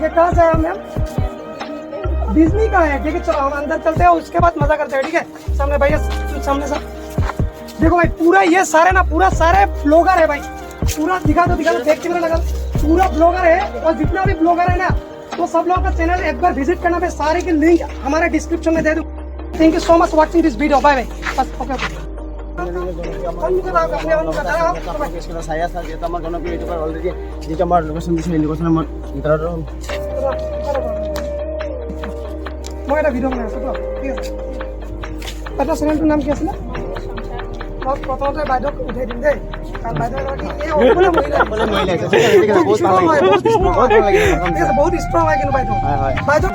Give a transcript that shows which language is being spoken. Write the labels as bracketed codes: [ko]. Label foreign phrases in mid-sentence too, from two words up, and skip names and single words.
[hi] है कहाँ से आया मैम डिज्नी का है ठीक है चलो हम अंदर चलते हैं उसके बाद मजा करते हैं ठीक है सामने भैया सामने से देखो भाई पूरा ये सारे ना पूरा सारे ब्लॉगर है भाई पूरा दिखा दो देख के लगा पूरा ब्लॉगर है और जितना भी ब्लॉगर है ना तो सब लोगों का चैनल एक बार विजिट करना मैं सारे के लिंक हमारे डिस्क्रिप्शन में दे दूँ [en] Thank you so much watching this video bye bye [hi] बस ओके [as] চাই আছা যিহেতু আমাৰ জনপ্ৰিয় ইউটিউবাৰ অলৰেডি যিটো আমাৰ লোকেশ্যন দিছে সেই লোকেশ্যনৰ মই এটা ভিডিঅ' বনাই আছোঁ তো ঠিক আছে এটা চেনেলটোৰ নাম কি আছিলে মই প্ৰথমতে বাইদেউক উঠাই দিম দেই কাৰণ বাইদেউ বহুত ষ্ট্ৰং হয় কিন্তু বাইদেউ